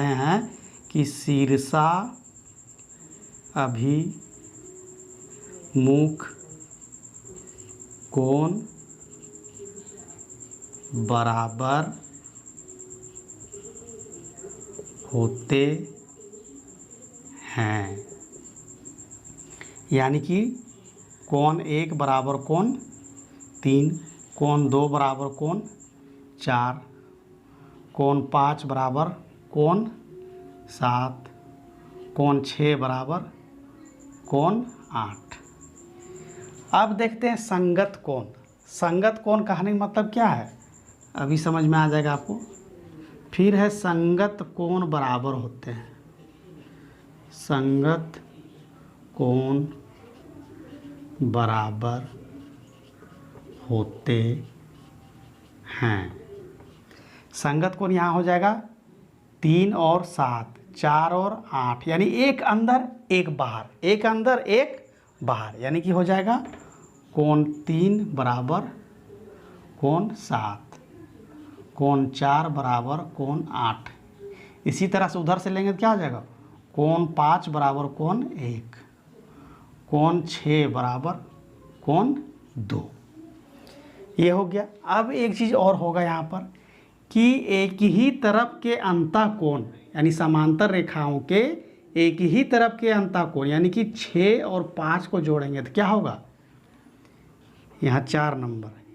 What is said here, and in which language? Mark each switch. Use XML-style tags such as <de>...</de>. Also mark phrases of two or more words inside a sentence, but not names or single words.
<hi>हम लोग पढ़े हैं कि शीर्षाभिमुख अभिमुख कोण बराबर होते हैं। यानी कि कोण 1 बराबर कोण 3, कोण 2 बराबर कोण 4, कोण 5 बराबर कोण 7, कोण 6 बराबर कोण 8। अब देखते हैं संगत कोण। संगत कोण कहने का मतलब क्या है, अभी समझ में आ जाएगा आपको। फिर है संगत कोण बराबर होते हैं। संगत कोण बराबर होते हैं। संगत कोण यहाँ हो जाएगा 3 और 7, 4 और 8, यानी एक अंदर एक बाहर, एक अंदर एक बाहर, यानी कि हो जाएगा कोण 3 बराबर कोण 7, कोण 4 बराबर कोण 8। इसी तरह से उधर से लेंगे तो क्या हो जाएगा, कोण 5 बराबर कोण 1, कोण 6 बराबर कोण 2। ये हो गया। अब एक चीज़ और होगा यहाँ पर कि एक ही तरफ के अंतःकोण यानी समांतर रेखाओं के एक ही तरफ के अंतःकोण यानी कि 6 और 5 को जोड़ेंगे तो क्या होगा, यहाँ 4 नंबर,</hi>